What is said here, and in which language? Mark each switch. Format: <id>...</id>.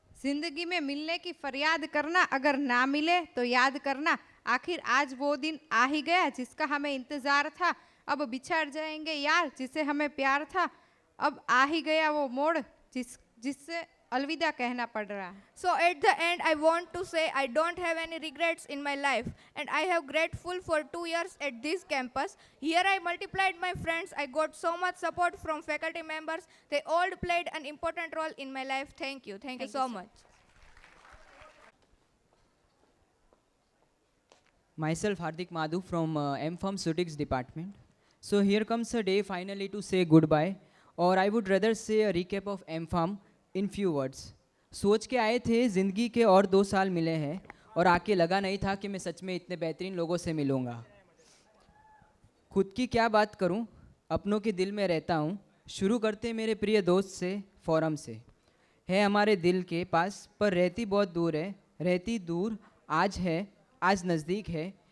<hi>जिंदगी में मिलने की फरियाद करना, अगर ना मिले तो याद करना। आखिर आज वो दिन आ ही गया जिसका हमें इंतजार था। अब बिछड़ जाएंगे यार जिसे हमें प्यार था। अब आ ही गया वो मोड़ जिससे अलविदा कहना पड़ रहा है।</hi> <en>So at the end I want to say I don't have any regrets in my life, and I have grateful for 2 years at this campus. Here I multiplied my friends. I got so much support from faculty members. They all played an important role in my life. Thank you so much. Myself Hardik Madhu from M Pharmaceutics department. So here comes a day finally to say goodbye, or I would rather say a recap of M Pharm in few words.</en> <hi>सोच के आए थे ज़िंदगी के और 2 साल मिले हैं, और आके लगा नहीं था कि मैं सच में इतने बेहतरीन लोगों से मिलूँगा। खुद की क्या बात करूँ, अपनों के दिल में रहता हूँ। शुरू करते मेरे प्रिय दोस्त से, फोरम से। है हमारे दिल के पास पर रहती बहुत दूर है। रहती दूर आज है, आज नज़दीक है।</hi>